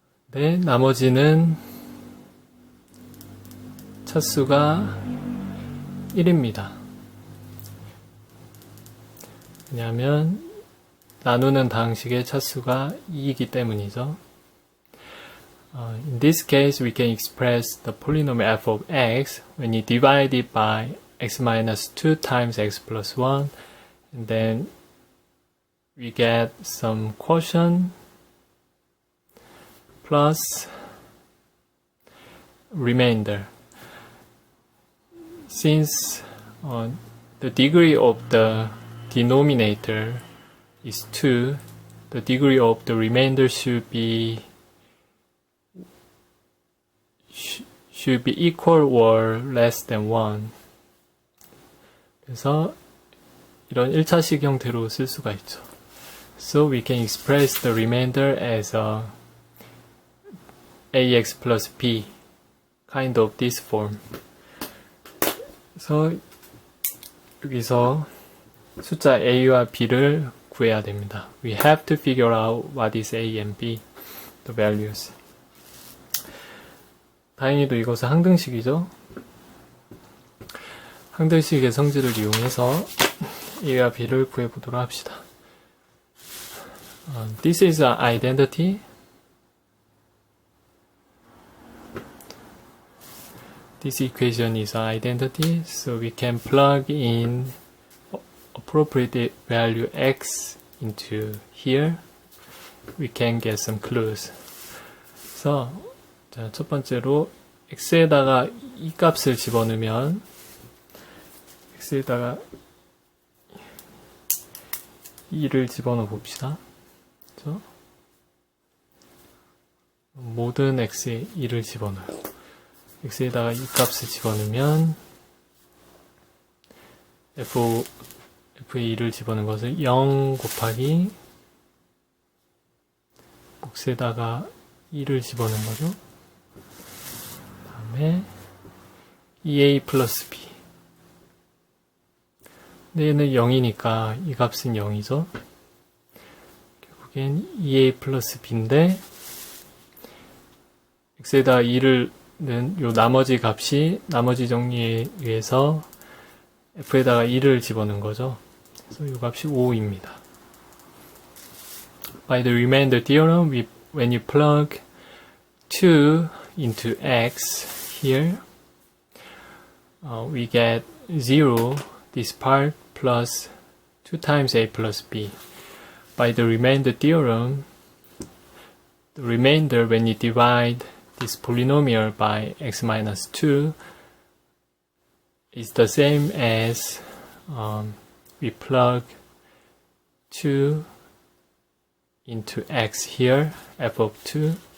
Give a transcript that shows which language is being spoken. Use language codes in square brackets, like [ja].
[ko] 네, 나머지는 차수가 1입니다. 왜냐하면 나누는 다항식의 차수가 2이기 때문이죠. [en] In this case, we can express the polynomial f of x when you divide it by x minus 2 times x plus 1, and then we get some quotient plus remainder. Since the degree of the denominator is 2, the degree of the remainder should be equal or less than 1. [ko] 그래서 이런 1차식 형태로 쓸 수가 있죠. [en] So we can express the remainder as ax plus b, kind of this form. [ko] 그래서 여기서 숫자 a와 b를 구해야 됩니다. [en] We have to figure out what is a and b, the values. [ko] 다행히도 이것은 항등식이죠. 항등식의 성질을 이용해서 a와 b를 구해보도록 합시다. [en] This is an identity. This equation is an identity, so we can plug in appropriate value x into here. We can get some clues. [ko] 그래서 자, 첫 번째로 x에다가 이 값을 집어넣으면 x에다가 2를 집어넣어 봅시다. 그렇죠? 모든 x에 2를 집어넣어요. x에다가 이 값을 집어넣으면 f의 2를 집어넣은 것을 0 곱하기 몫에다가 2를 집어넣은 거죠. 그 다음에 2a 플러스 b. 근데 얘는 0이니까 이 값은 0이죠. 결국엔 2a 플러스 b인데 x에다 2를 는 요 나머지 값이 나머지 정리에 의해서 f에다가 2를 집어넣은 거죠. 그래서 요 값이 5입니다. [en] by the remainder theorem, when you plug 2 into x here, we get 0, this part, plus 2 times a plus b. By the remainder theorem, the remainder, when you divide this polynomial by x minus 2, is the same as we plug 2 into x here, f of 2.